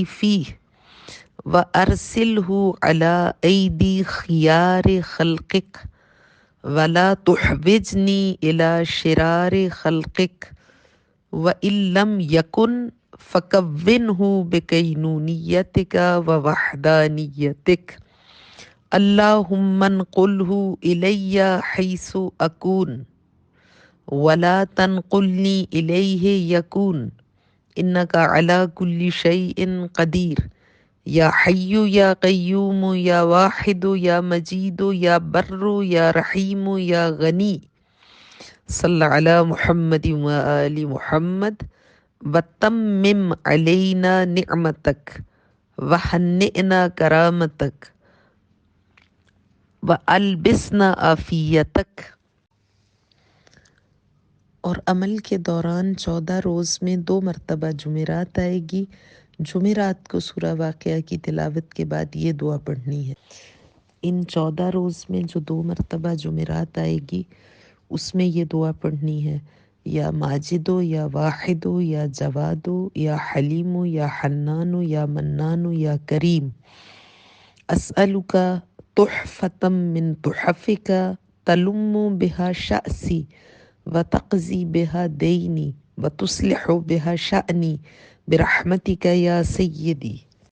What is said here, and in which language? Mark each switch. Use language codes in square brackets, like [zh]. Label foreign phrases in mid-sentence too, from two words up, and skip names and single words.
[ar] فیہ وارسلہ علی ایدی خیار خلقک ولا تحوجنی الی شرار خلقک وان لم یکن فکونہ بکینونیتک ووحدانیتک اللہم انقلہ الی حیث اکون ولا تنقلنی الیہ یکون انک علی کل شیء قدیر یا حی یا قیوم یا واحد یا مجید یا بر یا رحیم یا غنی صلی علی محمد و آل محمد وتمم علینا نعمتک وہنئنا کرامتک والبسنا عافیتک۔ [ur] اور عمل کے دوران 14 روز میں 2 مرتبہ جمعرات آئے گی، جمعرات کو سورہ واقعہ کی تلاوت کے بعد یہ دعا پڑھنی ہے۔ ان 14 روز میں جو 2 مرتبہ جمعرات آئے گی اس میں یہ دعا پڑھنی ہے: [ar] یا ماجدو یا واحدو یا جوادو یا حلیمو یا حنانو یا منانو یا کریم اسألک تحفة من تحفک تلم بها شأسی وتقضی بها دینی وتصلح بها شأنی برحمتک یا سیدی۔